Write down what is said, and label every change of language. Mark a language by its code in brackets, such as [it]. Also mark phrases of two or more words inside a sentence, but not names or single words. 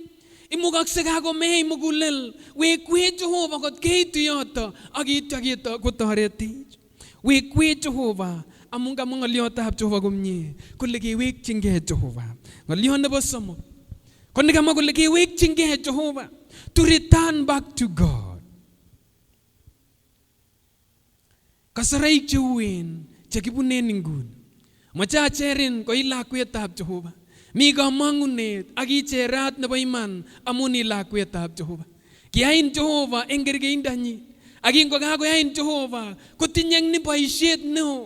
[kln] Imukakse kakomech mugulel wekwech Jehova kot keitu yoto ak ityo kotoretech. Wekwech Jehova amun kamwa ng'oliotab Jehova komie kole kewekyingei Jehova. Ng'oliot nebo somok ko nekamwa kole kewekyingei Jehova, [en] to return back to God. [kln] Kasaraik cheuen chekibunen inguni. Moche acherin ko i lakwetab Jehova. Mi kamang'unet ak icherat nebo iman amun i lakwetab Jehova. Kiyain Jehova en kerkeindonyin. Ak ingokakoyain Jehova kotinye ni boisiet neo.